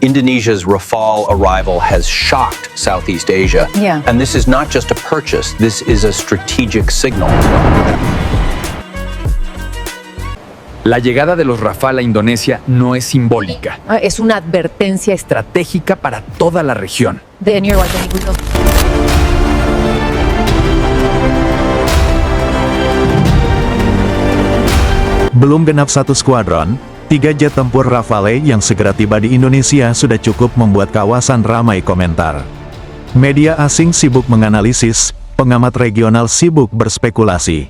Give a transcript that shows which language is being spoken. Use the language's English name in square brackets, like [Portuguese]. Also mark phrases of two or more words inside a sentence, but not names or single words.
[English] Indonesia's Rafale arrival has shocked Southeast Asia. Yeah. And this is not just a purchase, this is a strategic signal. [Spanish] La llegada de los Rafale a Indonesia no es simbólica, Es una advertencia estratégica para toda la región. de nearby peligro. [Indonesian] Belum genap satu skuadron, 3 jet tempur Rafale yang segera tiba di Indonesia sudah cukup membuat kawasan ramai komentar. Media asing sibuk menganalisis, pengamat regional sibuk berspekulasi.